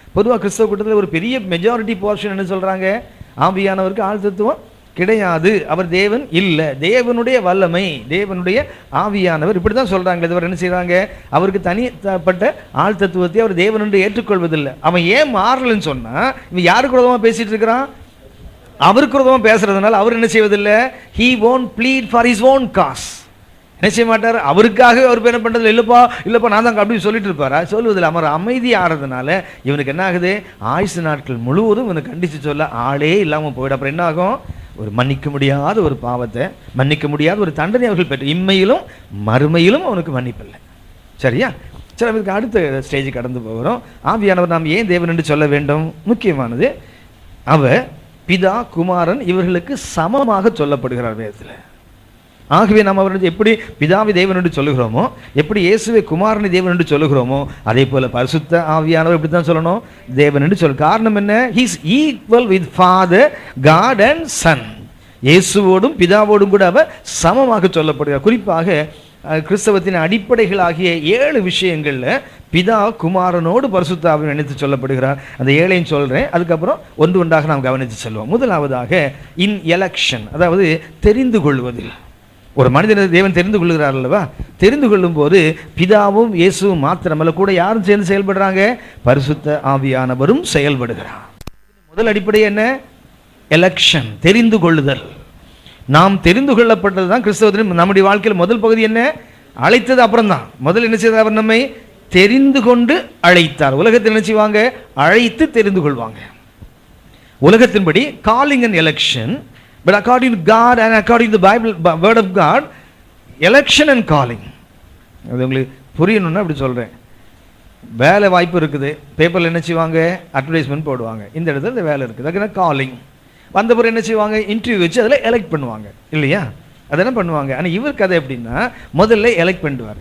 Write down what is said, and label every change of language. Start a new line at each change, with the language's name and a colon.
Tamil: பொதுவாக கிறிஸ்தவ கூட்டத்தில் ஒரு பெரிய மெஜாரிட்டி போர்ஷன் என்ன சொல்கிறாங்க? ஆவியானவருக்கு ஆழ்த்தத்துவம் கிடையாது, அவர் தேவன் இல்லை, தேவனுடைய வல்லமை, தேவனுடைய ஆவியானவர், இப்படி தான் சொல்கிறாங்க. இதுவரை என்ன செய்கிறாங்க? அவருக்கு தனிப்பட்ட ஆள் தத்துவத்தை அவர் தேவன் என்று ஏற்றுக்கொள்வதில்லை. அவன் ஏன் மாறலன்னு சொன்னால் இவன் யாருக்கு விரோதமாக பேசிகிட்டு இருக்கிறான்? அவருக்கு விரோதமாக பேசுறதுனால அவர் என்ன செய்வதில்லை?
English: he won't plead for his own cause.
Tamil: என்ன செய்ய மாட்டார்? அவருக்காக அவர் என்ன பண்ணுறது? இல்லைப்பா நான் தான் அப்படி சொல்லிட்டு இருப்பாரா? சொல்லுவதில்லை. அவர் அமைதி ஆகிறதுனால இவனுக்கு என்ன ஆகுது? ஆயுசு நாட்கள் முழுவதும் இவனுக்கு கண்டித்து சொல்ல ஆளே இல்லாமல் போயிடும். அப்புறம் என்ன ஆகும்? ஒரு மன்னிக்க முடியாத ஒரு பாவத்தை, மன்னிக்க முடியாத ஒரு தண்டனை அவர்கள் பெற்று இம்மையிலும் மறுமையிலும் அவனுக்கு மன்னிப்பில்லை. சரியா? சரி, அவருக்கு அடுத்த ஸ்டேஜுக்கு கடந்து போகிறோம். ஆவியானவர் நாம் ஏன் தேவன் என்று சொல்ல வேண்டும்? முக்கியமானது, அவர் பிதா குமாரன் இவர்களுக்கு சமமாக சொல்லப்படுகிறார் வேதத்தில். ஆகவே நாம் அவர் எப்படி பிதாவை தேவன் என்று சொல்லுகிறோமோ, எப்படி இயேசுவை குமாரனை தேவன் என்று சொல்லுகிறோமோ, அதே போல பரிசுத்த ஆவியானவர் இப்படி தான் சொல்லணும், தேவன் என்று சொல்ல. காரணம் என்ன?
English: he is equal with father, God and son.
Tamil: இயேசுவோடும் பிதாவோடும் கூட அவர் சமமாக சொல்லப்படுகிறார். குறிப்பாக கிறிஸ்தவத்தின் அடிப்படைகளாகிய 7 விஷயங்களில் பிதா குமாரனோடு பரிசுத்த ஆவியை நினைத்து சொல்லப்படுகிறார். அந்த 7ஐயும் சொல்கிறேன், அதுக்கப்புறம் ஒன்று ஒன்றாக நாம் கவனித்து செல்வோம். முதலாவதாக
English: in election,
Tamil: அதாவது தெரிந்து கொள்வதில். ஒரு மனிதனை தேவன் தெரிந்து கொள்கிறார் அல்லவா? தெரிந்து கொள்ளும் போது பிதாவும் இயேசுவும் மாத்திரமல்ல, கூட யாரும் சேர்ந்து செயல்படுறாங்க? பரிசுத்த ஆவியானவரும் செயல்படுகிறார். முதல் அடிப்படை என்ன? எலெக்ஷன், தெரிந்து கொள்ளுதல். நாம் தெரிந்து கொள்ளப்பட்டது தான் கிறிஸ்தவத்தின் நம்முடைய வாழ்க்கையில் முதல் பகுதி. என்ன? அழைத்தது அப்புறம் தான். முதல் என்ன செய்தார்? அவர் நம்மை தெரிந்து கொண்டு அழைத்தார். உலகத்தில் என்ன செய்வாங்க? அழைத்து தெரிந்து கொள்வாங்க. உலகத்தின்படி
English: Calling and election. But according to God and according to the Bible, word of God, election and calling.
Tamil: அது உங்களுக்கு புரியணும்னா அப்படி சொல்கிறேன். வேலை வாய்ப்பு இருக்குது, பேப்பரில் என்ன செய்வாங்க? அட்வர்டைஸ்மெண்ட் போடுவாங்க, இந்த இடத்துல இந்த வேலை இருக்குது, அதுக்கு காலிங். வந்த பிறகு என்ன செய்வாங்க? இன்டர்வியூ வச்சு அதில் எலெக்ட் பண்ணுவாங்க, இல்லையா? அதெல்லாம் பண்ணுவாங்க. ஆனால் இவர் கதை எப்படின்னா முதல்ல எலெக்ட் பண்ணிடுவார்.